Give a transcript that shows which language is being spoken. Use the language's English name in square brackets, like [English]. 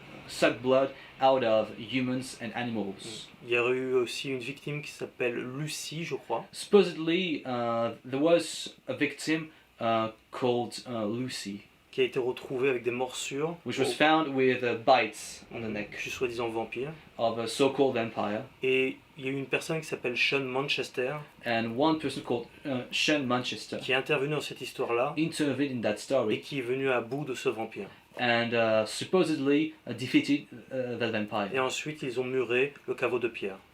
[English] suck blood out of humans and animals. [French] Il y aurait eu aussi une victime qui s'appelle Lucie, je crois, [English] Supposedly, there was a victim called Lucy, [French] qui a été retrouvée avec des morsures, [English] which was found with bites on the [French] je [English] neck [French] suis soi-disant vampire. [English] of a so-called vampire, [French] Et il y a eu une personne qui s'appelle Sean Manchester, [English] and one person called Sean Manchester [French] qui est intervenu dans cette histoire-là [English] intervened in that [French] et [English] story [French] qui est venu à bout de ce vampire. [English] and supposedly defeated that vampire. [French] Et ensuite, ils ont muré le caveau de pierre.